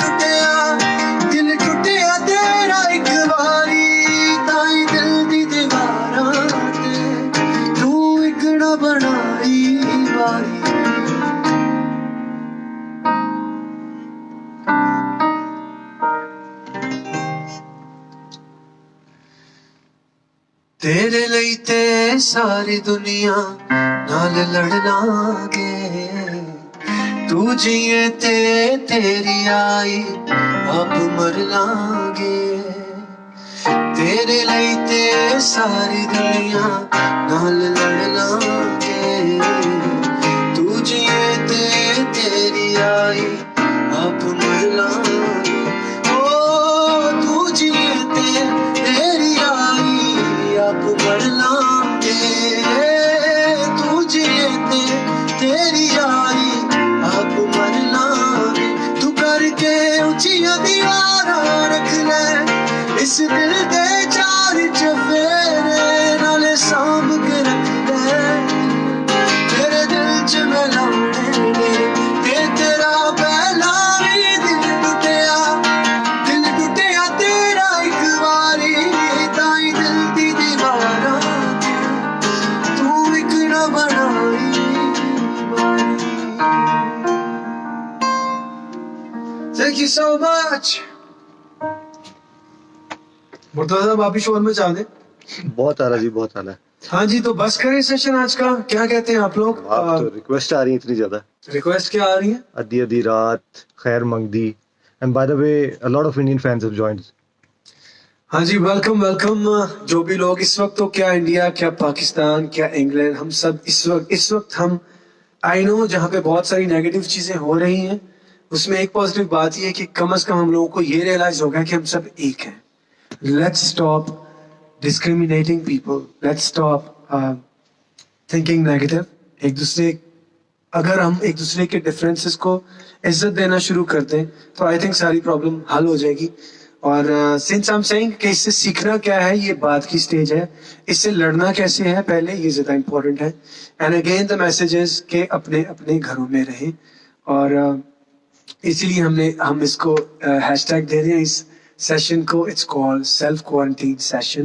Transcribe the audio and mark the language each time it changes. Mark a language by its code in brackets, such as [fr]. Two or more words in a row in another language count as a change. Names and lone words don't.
[pa] ਟੁੱਟਿਆ ਤੇਰਾ ਇੱਕ ਬਾਰੀ ਤਾਈਂ ਦਿਲ ਦੀ ਦੀਵਾਰਾਂ ਤੇ ਤੂੰ ਇੱਕ ਨਾ ਬਣਾਈ ਬਾਰੀ ਤੇਰੇ ਲਈ ਤੇ ਸਾਰੀ ਦੁਨੀਆ ਨਾਲ ਲੜ ਲਾਂਗੇ ਤੂੰ ਜੀਏ ਤੇ ਤੇਰੀ ਆਈ ਆਪ ਮਰ ਲਾਂਗੇ तेरे ਲਈ ਤੇ ਸਾਰੀ ਦੁਨੀਆ ਨਾਲ ਲੜ ਲਾਂਗੇ ਤੂੰ ਜੀਏ ਤੇ ਤੇਰੀ ਆਈ ਆਪ ਮਰ ਲਾਂਗੇ ਓ ਤੂੰ ਜੀਏ ਤੇ ਤੇਰੀ ਆਈ ਆਪ ਬੜ੍ਹ ਲਾਂਗੇ ਤੂੰ ਜੀਏ ਤੇ ਤੇਰੀ ਯਾਰੀ ਆਪ ਮਰ ਲਾਂਗੇ ਤੂੰ ਕਰਕੇ ਉੱਚੀਆਂ ਦੀਵਾਰਾਂ ਰੱਖ ਲੈ ਇਸ ਦਿਲ ਦੇ ਚਾਰ ਚੁਫੇਰੇ ਨਾਲੇ ਸਾਂਭ ਕੇ ਰੱਖ ਲੈ ਤੇਰੇ ਦਿਲ ਚ ਮੈਂ ਲਾਣੇ ਤੇ ਤੇਰਾ ਪਹਿਲਾ ਭੀ ਦਿਲ ਟੁੱਟਿਆ ਤੇਰਾ ਇੱਕ ਬਾਰੀ ਤਾਈਂ ਦਿਲ ਦੀ ਦੀਵਾਰਾਂ ਤੂੰ ਇੱਕ ਨਾ ਬਣਾਈ [en] Thank you so much. [hi] मुर्तजा साहब आप ही शोर में चाह दे बहुत आला जी बहुत आला। हाँ जी तो बस करें सेशन आज का क्या कहते हैं आप लोग आप तो रिक्वेस्ट आ रही है इतनी ज्यादा। रिक्वेस्ट क्या आ रही है [pa] ਅੱਧੀ ਅੱਧੀ ਰਾਤ ਖ਼ੈਰ ਮੰਗਦੀ [en] and by the way a lot of Indian fans have joined. [hi] हाँ जी वेलकम वेलकम जो भी लोग इस वक्त तो क्या इंडिया क्या पाकिस्तान क्या इंग्लैंड हम सब इस वक्त हम [en] I know [hi] जहाँ पे बहुत सारी नेगेटिव चीजें हो रही हैं उसमें एक पॉजिटिव बात ये है कि कम से कम हम लोगों को ये रियलाइज हो गया कि हम सब एक हैं। [en] Let's stop discriminating people, let's stop thinking negative. [hi] एक दूसरे अगर हम एक दूसरे के डिफरेंसेस को इज्जत देना शुरू कर दें तो [en] I think [hi] सारी प्रॉब्लम हल हो जाएगी। और [en] since I am saying [hi] कि इससे सीखना क्या है, ये बात की स्टेज है, इससे लड़ना कैसे है पहले, ये ज्यादा इम्पोर्टेंट है। [en] and again the message is [hi] के अपने अपने घरों में रहें, और इसीलिए हम इसको हैशटैग दे रहे हैं इस सेशन को, [en] it's called self quarantine session.